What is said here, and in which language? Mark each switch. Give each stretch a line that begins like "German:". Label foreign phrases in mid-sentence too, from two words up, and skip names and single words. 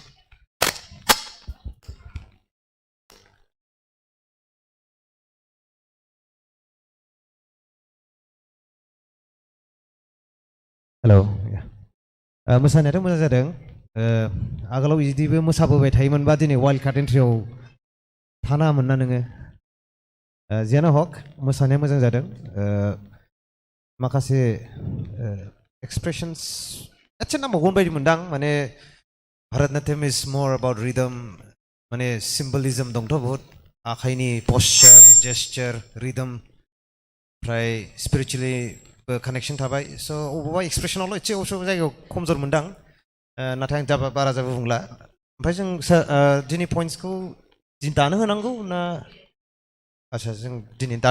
Bodo: हेलौ मोसानायाथ' मोजां जादों आगोलाव बिदिबो मोसाबोबाय थायोमोनबा दिनै
English: wild card
Bodo: एन्ट्रियाव थानाङामोन ना नोङो जियानो हक मोसानाया मोजां जादों माखासे एक्सप्रेशन्स एसे नांबावगोन बायदि मोनदां माने
English: Bharatanatyam is more about
Bodo: रिदम माने सिम्बलिजम दंथ' बहुत आखाइनि
English: posture gesture
Bodo: रिदम ओमफ्राय
English: spiritually connection
Bodo: थाबाय स' अबेबा एक्सप्रेसनावल' एसे अबेबा जायगायाव खमजोर मोनदां नाथाय आं बारा जाबो बुंला ओमफ्राय जों दिनै पइन्ट्सखौ दानो होनांगौ ना आच्छा जों दिनै दानो